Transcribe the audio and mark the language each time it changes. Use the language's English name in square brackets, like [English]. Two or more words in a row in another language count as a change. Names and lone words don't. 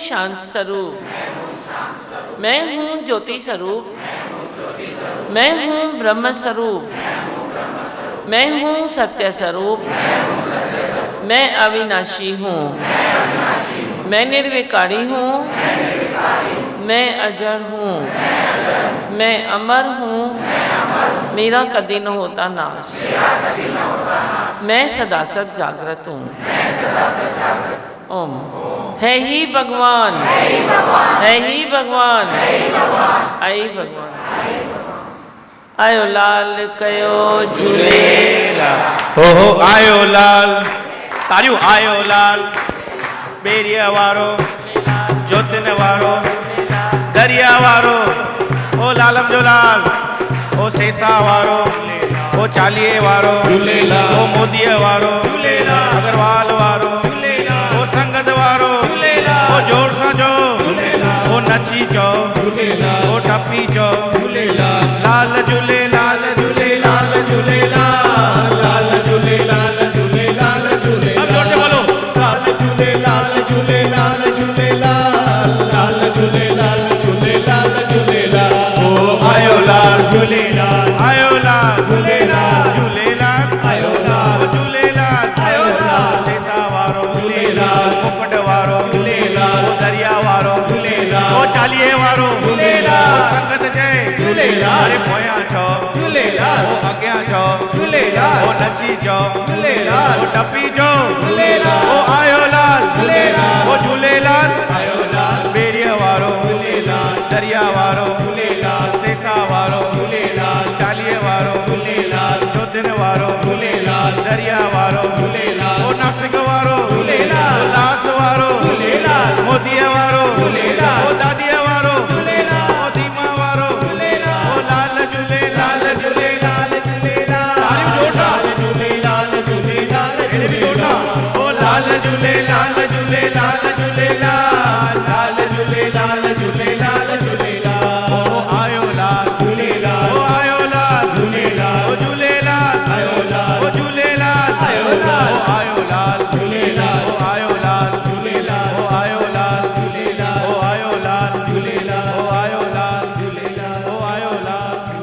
[Hindi] शांत स्वरूप, मैं हूँ ज्योति स्वरूप, मैं हूँ ब्रह्म स्वरूप, मैं हूँ सत्य स्वरूप, मैं अविनाशी हूँ, मैं निर्विकारी हूँ, मैं अजर हूँ, मैं अमर हूँ, मेरा कभी न होता नाश, मैं सदा सद जागृत हूँ। [Sanskrit] ओम। [Sindhi] है ही भगवान, है ही भगवान, आई भगवान। आयो लाल कयो झूलेलाल, हो आयो लाल, तारियो आयो लाल, बेरिया वारो, जोतिन वारो, दरिया वारो, ओ लालम जो लाल, ओ सेसा वारो, ओ चालिये वारो, ओ मोदीअ वारो, अग्रवाल वारो, ओ संगत वारो, ओ जोर सां चओ, ओ नची चओ, ओ टपी चओ, लाल झूलेलाल झूलेलाल झूलेलाल, लाल झूलेलाल झूलेलाल झूलेलाल, [Hindi] सब जोर से [Sindhi] बोलो, लाल झूलेलाल झूलेलाल झूलेलाल, लाल झूलेलाल झूलेलाल झूलेलाल, ओ आयो लाल झूलेलाल, आयो लाल झूलेलाल झूलेलाल, आयो लाल झूलेलाल, आयो लाल सेसा वारो झूलेलाल, मुकुट वारो झूलेलाल, दरिया वारो झूलेलाल, ओ चालिये वारो झूलेलाल, संगत जय झूलेलाल, अरे पोयां चओ झूलेलाल, ओ अॻियां चओ झूलेलाल, ओ नची चओ झूलेलाल, ओ टपी चओ झूलेलाल, ओ आयो लाल झूलेलाल, ओ झूलेलाल आयो लाल, बेरिया वारो झूलेलाल, दरिया वारो झूलेलाल, सेसा वारो झूलेलाल, चालिये वारो झूलेलाल, चौधन वारो झूलेलाल, दरिया वारो झूलेलाल, ओ नासिक वारो झूलेलाल, उल्लास वारो झूलेलाल, मोदीअ वारो झूलेलाल, ओ दादीअ वारो झूलेलाल, ओ दीमा वारो झूलेलाल, ओ लाल झूलेलाल झूलेलाल झूलेलाल, तारियूं जोड़ा झूलेलाल झूलेलाल झूलेलाल, ओ लाल झूलेलाल झूलेलाल झूलेलाल, लाल झूलेलाल झूलेलाल झूलेलाल, ओ आयो लाल झूलेलाल, ओ आयो लाल झूलेलाल, ओ झूलेलाल आयो लाल, ओ झूलेलाल आयो लाल, ओ आयो लाल झूलेलाल, ओ आयो लाल झूलेलाल, ओ आयो लाल झूलेलाल, ओ आयो लाल झूलेलाल, ओ आयो लाल झूलेलाल, ओ आयो लाल